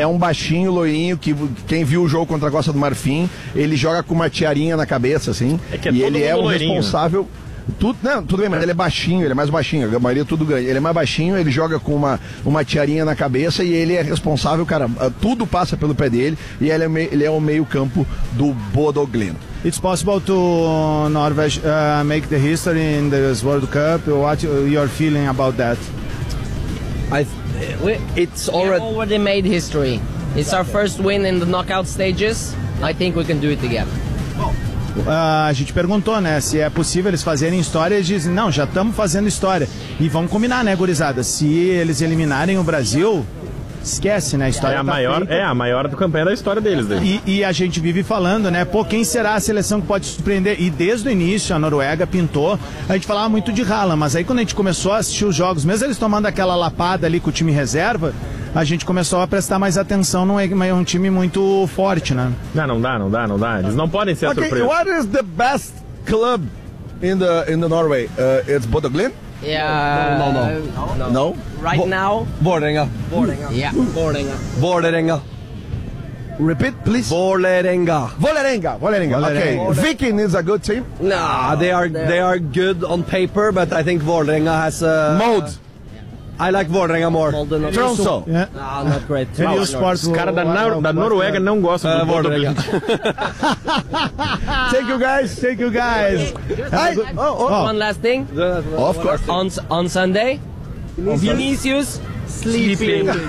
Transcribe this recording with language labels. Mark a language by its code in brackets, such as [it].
[pt] É um baixinho, loirinho, que quem viu o jogo contra a Costa do Marfim, ele joga com uma tiarinha na cabeça, assim. Ele é o responsável. Tudo bem, mas ele é baixinho, ele é mais baixinho, a maioria tudo ganha. Ele é mais baixinho, ele joga com uma tiarinha na cabeça e ele é responsável, cara, tudo passa pelo pé dele e ele é o meio-campo do Bodø/Glimt. [en] It's possible to Norway make the history in this World Cup. What your feeling about that? We already made history. It's our first win in the knockout stages. I think we can do it again. [pt] A gente perguntou, né, se é possível eles fazerem história, e eles dizem, não, já estamos fazendo história. E vamos combinar, né, gurizada, se eles eliminarem o Brasil, esquece, né, a história é a maior feita. É a maior do campeão da história deles. E a gente vive falando, né, pô, quem será a seleção que pode surpreender? E desde o início a Noruega pintou, a gente falava muito de Haaland, mas aí quando a gente começou a assistir os jogos, mesmo eles tomando aquela lapada ali com o time reserva, a gente começou a prestar mais atenção, não é um time muito forte, né? Não dá. Eles não podem ser okay, surpresos. [en] What is the best club in the Norway? It's Bodø/Glimt? Yeah. No. Right now? Vålerenga. Yeah. Vålerenga. Repeat, please. Vålerenga. Okay. Viking is a good team? Nah, they are good on paper, but I think Vålerenga has a mode. I like Vålerenga more. Tromsø. Yeah. No, not great. [pt] Os caras da Noruega não gostam do Vålerenga. [en] Thank you guys. One last thing. Of course. On Sunday, Vinicius sleeping.